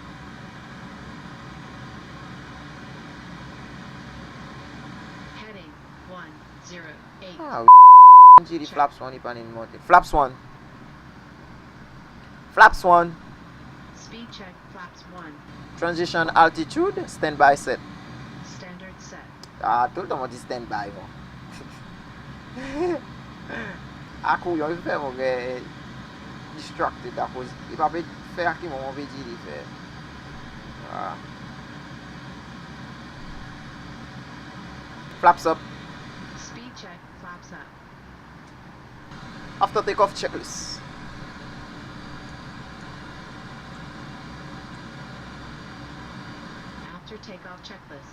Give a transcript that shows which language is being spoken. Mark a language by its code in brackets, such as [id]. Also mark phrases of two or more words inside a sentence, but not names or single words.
[en] Heading 108. Ah, GD flaps 1 ipan in mountain. Flaps 1. Flaps 1. Speed check, flaps 1. Transition altitude, standby set. Standard set. [ht] Ah, tout le temps on dit standby mo. Aku yon fè mon gen distracted à cause il pa pe fè aki mon pe di li fè. [en] Ah. Flaps up. Speed check, flaps up. After takeoff checklist. After takeoff checklist.